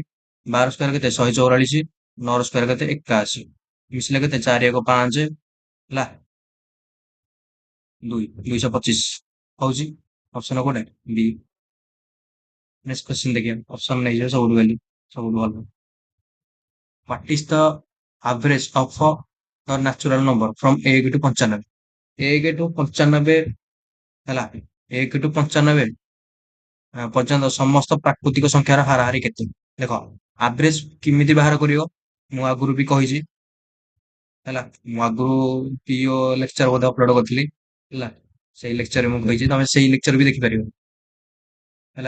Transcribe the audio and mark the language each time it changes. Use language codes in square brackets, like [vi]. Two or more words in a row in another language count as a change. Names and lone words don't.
[or] 12 ସ୍କୋୟାର କେତେ 144, 9 ସ୍କୋୟାର କେତେ 81, ମିଶିଲେ କେତେ 4 1 5 ହେଲା, 2 225 ହଉଛି। ଅପସନ କୋଉଟା ବି। [en] next question [or] ଦେଖିବା, ଅପସନ ନେଇଯିବ ସବୁଠୁ ଭ୍ୟାଲୁ, ସବୁଠୁ ଭଲ। [en] What is the average of the natural number from 1 to 95? [or] 1 to 95 ହେଲା, 1 to 95 ପର୍ଯ୍ୟନ୍ତ ସମସ୍ତ ପ୍ରାକୃତିକ ସଂଖ୍ୟାର ହାରାହାରି କେତେ। ଦେଖ ଆଭରେଜ କେମିତି ବାହାର କରିବ, ମୁଁ ଆଗରୁ ବି କହିଛି ହେଲା। ମୁଁ ଆଗରୁ ପିଓ ଲେକ୍ଚର ବୋଧେ ଅପଲୋଡ କରିଥିଲି ହେଲା। ସେଇ ଲେକ୍ଚରରେ ମୁଁ କହିଛି ତମେ ସେଇ ଲେକ୍ଚର ବି ଦେଖିପାରିବ ହେଲା।